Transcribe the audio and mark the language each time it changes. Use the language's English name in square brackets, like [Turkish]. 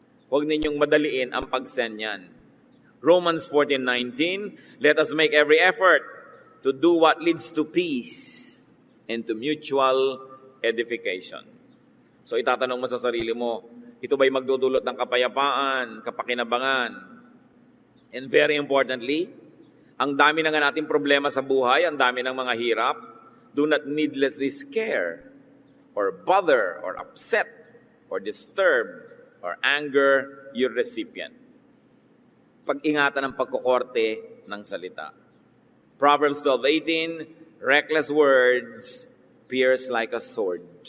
[Filipino] Huwag ninyong madaliin ang pag-send yan. [English] Romans 14:19, let us make every effort to do what leads to peace and to mutual edification. [Filipino] So itatanong mo sa sarili mo, ito ba'y magdudulot ng kapayapaan, kapakinabangan? [English] And very importantly, [Filipino] ang dami na nga nating problema sa buhay, ang dami ng mga hirap, [English] do not needlessly scare or bother or upset or disturb or anger your recipient. [Filipino] Pag-ingatan ang pagkukorte ng salita. [English] Proverbs 12:18, reckless words pierce like a sword.